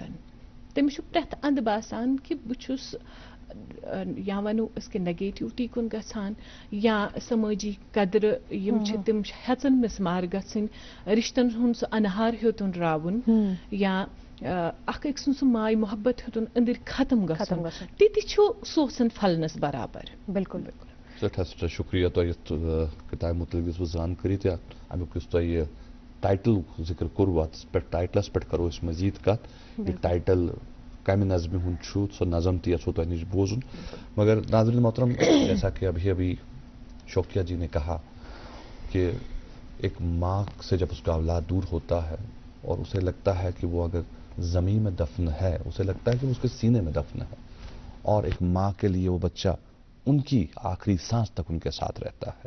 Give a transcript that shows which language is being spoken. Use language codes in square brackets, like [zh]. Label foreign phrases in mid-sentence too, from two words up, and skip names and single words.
[ks] تٔمِس چھُ پرٛٮ۪تھ اندٕ باسان کہِ بہٕ چھُس یا ونو أسۍ کہِ نیگیٹِوٹی کُن گژھان یا سمٲجی قدرٕ یِم چھِ تِم چھِ ہٮ۪ژن مِسمار گژھٕنۍ رشتن ہُنٛد سُہ انہار ہیوٚتُن راوُن یا اکھ أکۍ سُنٛد سُہ ماے محبت ہیوٚتُن أنٛدٕرۍ ختم گژھُن تہِ تہِ چھُ سوسن پھلنس برابر. بالکل بالکل. سٮ۪ٹھاہ شُکریہ تۄہہِ یتھ کِتابہِ مُتعلِق دِژوٕ زانکٲری تہِ امیُک یُس تۄہہِ یہِ ٹایٹل ذِکر کوٚروٕ اتھ پٮ۪ٹھ ٹایٹلس پٮ۪ٹھ کرو أسۍ مزیٖد کتھ یہِ ٹایٹل کمہِ نظمہِ ہُنٛد چھُ سۄ نظم تہِ یژھو تۄہہِ نِش بوزُن [ur] مگر ناظرین محترم جیسا کہ ابھی شوقیہ جی نے کہا کہ ایک ماں سے جب اس کا اولاد دور ہوتا ہے اور اسے لگتا ہے کہ وہ اگر زمین میں دفن ہے اسے لگتا ہے کہ اس کے سینے میں دفن ہے اور ایک ماں کے لیے وہ بچہ ان کی آخری سانس تک ان کے ساتھ رہتا ہے.